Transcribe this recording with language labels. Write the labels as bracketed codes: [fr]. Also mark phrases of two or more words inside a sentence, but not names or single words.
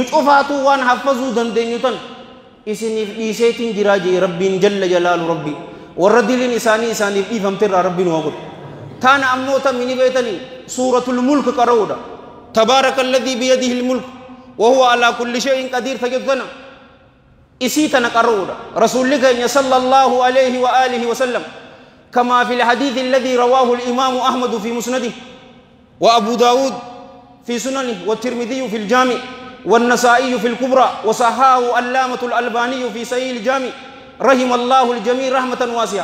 [om] cufaatu waan haffazuu dandeenyu tan isiniif dhiiseetiin jiraa jee rabbiin [ar] جل جلاله [om] rabbi warra diliin isaaniif dhiifamterraa rabbiin waa godhu taana ammoota mini beetanii [ar] سورة الملك qara'uudha تبارك الذي بيده الملك وهو على كل شيء قدير [om] tajaddana isii tana qara'uudha rasuulli keenya [ar] صلى الله عليه وعلى آله وسلم كما في الحديث الذي رواه الإمام أحمد في مسنده وأبو داود في سننه والترمذي في الجامع والنسائي في الكبرى وصححه علامة الألباني في صحيح الجامع رحم الله الجميع رحمة واسعة.